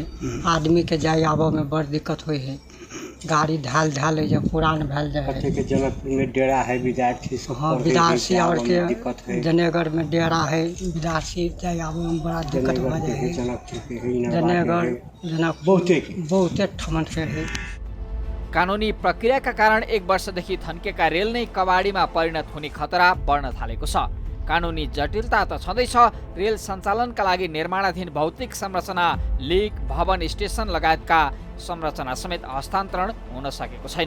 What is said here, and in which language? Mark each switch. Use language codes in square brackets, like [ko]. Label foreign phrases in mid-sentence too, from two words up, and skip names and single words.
[mai] आदमी के जाए आबऽ में बड़ दिक्कत होइ है। गाड़ी ढाल ढाल है, जब पुरान भेल जाए है। जनकपुर में डेरा है विद्यार्थी सब। हाँ, विद्यार्थी और के जनेगढ़ में डेरा है, विद्यार्थी जाए आबऽ में बड़ा दिक्कत हो जाए है। जनेगढ़ जनकपुर बहुते ठमन से है। [ne] कानुनी प्रक्रियाका कारण 1 वर्षदेखि थन्केका रेल नै कबाडीमा परिणत हुने खतरा बढ्न थालेको छ। कानुनी जटिलता त छँदैछ, रेल सञ्चालनका लागि निर्माणाधीन भौतिक संरचना, लिक, भवन, स्टेसन लगायतका संरचना समेत हस्तान्तरण हुन सकेको छैन।